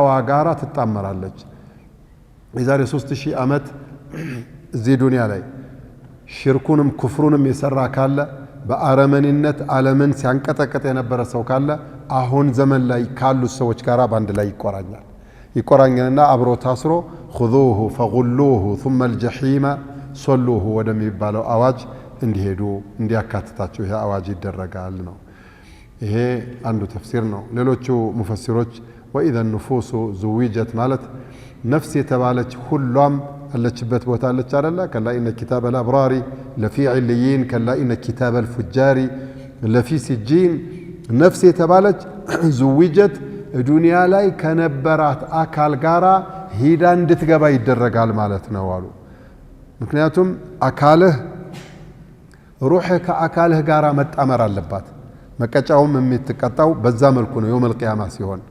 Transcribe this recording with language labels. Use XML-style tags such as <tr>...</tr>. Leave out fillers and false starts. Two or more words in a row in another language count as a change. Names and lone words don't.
<am>ጋራ ትጣመራለች። የዛሬ 3000 ዓመት እዚህ ዱንያ ላይ ሽርኩንም ኩፍሩንም የሰራ ካለ በአረመኔነት ዓለምን ሲያንቀጠቀጥ የነበረ ሰው ካለ አሁን ዘመን ላይ ካሉት ሰዎች ጋር በአንድ ላይ ይቆራኛልና አብሮ ታስሮ</am> <ar>خذوه فغلوه ثم الجحيم صلوه</ar> <am>ወደሚባለው አዋጅ እንዲሄዱ እንዲያካትታቸው ይሄ አዋጅ ይደረጋል ነው። ይሄ አንዱ ተፍሲር ነው። ሌሎቹ ሙፈሲሮች</am> <ar>وإذا النفوس زوجت</ar> <am>ማለት ነፍስ የተባለች ሁሏም አለችበት ቦታ አለች አይደለ?</am> <ar>كلا إن كتاب الأبرار لفي عليين كلا إن كتاب الفجار لفي سجين</ar> <am>ነፍስ የተባለች زوجت ዱንያ ላይ ከነበራት አካል ጋራ ሂዳ እንድትገባ ይደረጋል ማለት ነው አሉ። ምክንያቱም አካልህ ሩህ ከአካልህ ጋራ መጣመር አለባት። መቀጫውም የምትቀጣው በዛ መልኩ ነው</am> <ar>يوم القيامة</ar> <am>ሲሆን</am>